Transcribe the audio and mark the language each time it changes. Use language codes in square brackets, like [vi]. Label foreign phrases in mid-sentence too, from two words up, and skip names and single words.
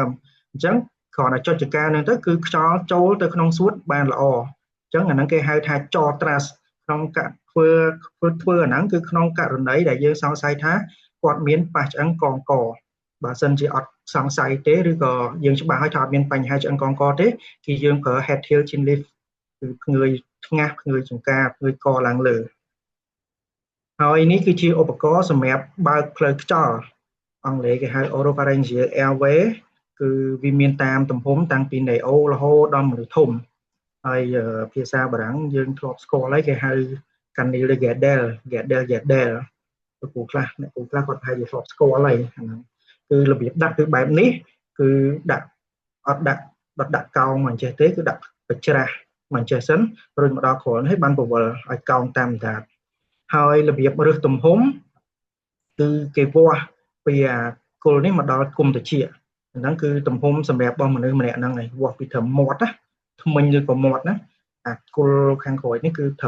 [km] អញ្ចឹងគ្រាន់តែចុចចង្កាហ្នឹងទៅគឺខ្យល់ចូលទៅក្នុងសួតបានល្អអញ្ចឹងអាហ្នឹងគេហៅថាច thrust ក្នុងការធ្វើអាហ្នឹងគឺក្នុងករណីដែលយើងសង្ស័យថាគាត់មានប៉ះឆ្អឹងកងកបើសិនជាអត់សង្ស័យទេឬក៏យើងច្បាស់ហើយថាអត់មានបញ្ហាឆ្អឹងកងកទេគឺយើងប្រើ [en] head tail chin lift [km] គឺផ្ងើយថ្ងាសផ្ងើយចង្កាផ្ងើយកឡើងលើហើយនេះគឺជាឧបករណ៍សម្រាប់បើកផ្លូវខ្យល់ អង់គ្លេសគេហៅ [en] oropharyngeal airway [km] គឺវាមានតាមទំហំតាំងពី neo រហូតដល់មនុស្សធំហើយភាសាបារាំងយើងធ្លាប់ស្គាល់ហើយគេហៅ [fr] canal de Gardel [km] គ្រូខ្លះអ្នកគ្រូខ្លះគាត់ប្រហែលជាធ្លាប់ស្គាល់ហើយហ្នឹងគឺរបៀបដាក់គឺបែបនេះគឺដាក់អត់ដាក់កោងមកអញ្ចេះទេគឺដាក់បច្រាស់មកអញ្ចេះសិនរួចមកដល់គ្រាន់ ហើយបានពវល់ឲ្យកោងតាមដាតហើយរបៀបរើសទំហំគឺគេវាស់ពីអាគល់នេះមកដល់គុំត្រចៀកហ្នឹងគឺទំហំសម្រាប់របស់មនុស្សម្នាក់ហ្នឹងហើយវាស់ពីត្រឹមមាត់ណាធ្មេញឬក៏មាត់ណាអាគល់ខាងក្រោយនេះគឺត្រឹម